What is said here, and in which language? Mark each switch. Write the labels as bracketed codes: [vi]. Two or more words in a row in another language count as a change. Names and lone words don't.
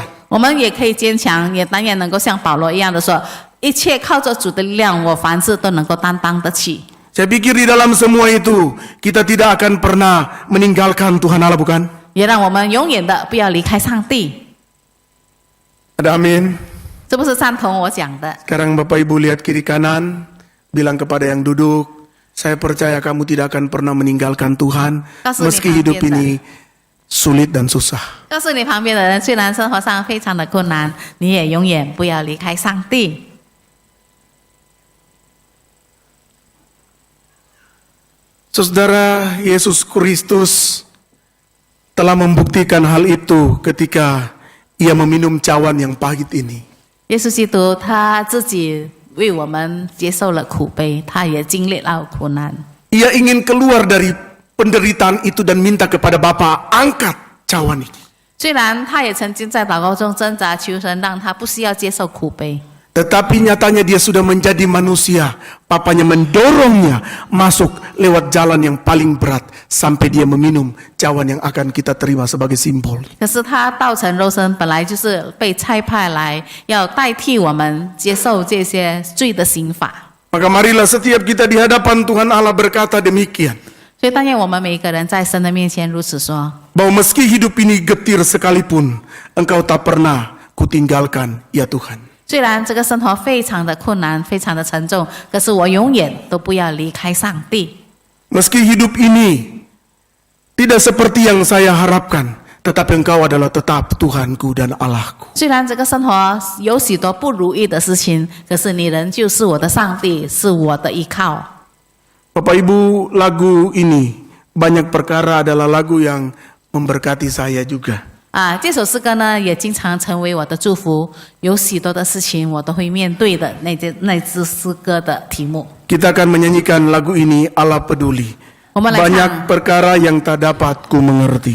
[zh] 我们也可以坚强，也当然能够像保罗一样的说，一切靠着主的力量，我凡事都能够担当得起。 [id] Saya pikir di dalam semua itu, kita tidak akan pernah meninggalkan Tuhan Allah, bukan? [zh] 也让我们永远的不要离开上帝。 [id] Ada amin. [zh] 这不是赞同我讲的。 [id] Sekarang Bapak Ibu lihat kiri kanan, bilang kepada yang duduk, saya percaya kamu tidak akan pernah meninggalkan Tuhan, meski hidup ini sulit dan susah. [zh] 告诉你旁边的人，虽然生活上非常的困难，你也永远不要离开上帝。 [id] Saudara, Yesus Kristus telah membuktikan hal itu ketika Ia meminum cawan yang pahit ini. [zh] 耶稣基督他自己为我们接受了苦悲，他也经历了苦难。 [id] Ia ingin keluar dari penderitaan itu dan minta kepada Bapa, angkat cawan ini. [zh] 虽然他也曾经在祷告中挣扎求神，让他不需要接受苦悲， [id] Tetapi nyatanya dia sudah menjadi manusia. Papanya mendorongnya masuk lewat jalan yang paling berat sampai dia meminum cawan yang akan kita terima sebagai simbol. [zh] 可是他道成肉身，本来就是被差派来要代替我们接受这些罪的刑罚。 [id] Maka marilah setiap kita di hadapan Tuhan Allah berkata demikian. [zh] 所以但愿我们每一个人在神的面前如此说： [id] Bahwa meski hidup ini getir sekalipun, Engkau tak pernah kutinggalkan, ya Tuhan. [zh] 虽然这个生活非常的困难，非常的沉重，可是我永远都不要离开上帝。 [id] Meski hidup ini tidak seperti yang saya harapkan, tetapi Engkau adalah tetap Tuhanku dan Allahku. [zh] 虽然这个生活有许多不如意的事情，可是你仍旧是我的上帝，是我的依靠。 [id] Bapak Ibu, lagu ini banyak perkara adalah lagu yang memberkati saya juga. [zh] 这首诗歌呢，也经常成为我的祝福。有许多的事情我都会面对的，那支诗歌的题目。 [id] Kita akan menyanyikan lagu ini, Allah peduli. [zh] 我们来 [id] Banyak [zh] 唱， [id] perkara yang tak dapat ku mengerti.